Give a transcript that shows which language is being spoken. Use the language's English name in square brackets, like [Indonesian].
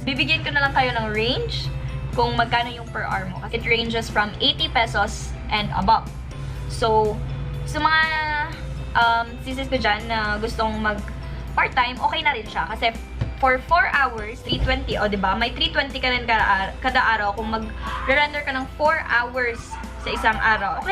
[Filipino] Bibigyan ko na lang kayo ng range kung magkano yung per hour mo. [English] It ranges from 80 pesos and above. [Filipino] So, sa mga sisis ko dyan na gustong mag part-time, okay na rin siya. Kasi for 4 hours, 320, o diba? May 320 ka rin kada araw kung mag-render ka ng 4 hours sa isang araw.